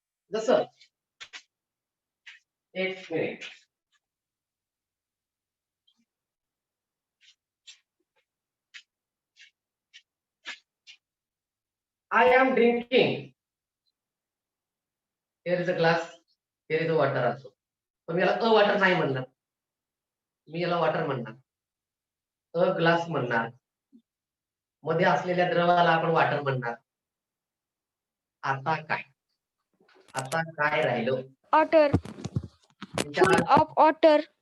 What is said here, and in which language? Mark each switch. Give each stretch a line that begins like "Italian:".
Marathi: जसं एक minute,
English: I am drinking. Here is a glass, here is a water also.
Marathi: पण मी याला अ water नाही म्हणणार, मी याला वॉटर म्हणणार, अ ग्लास म्हणणार, मध्ये असलेल्या द्रवाला आपण वॉटर म्हणणार. आता काय, आता काय राहिलं?
English: Water, full of water.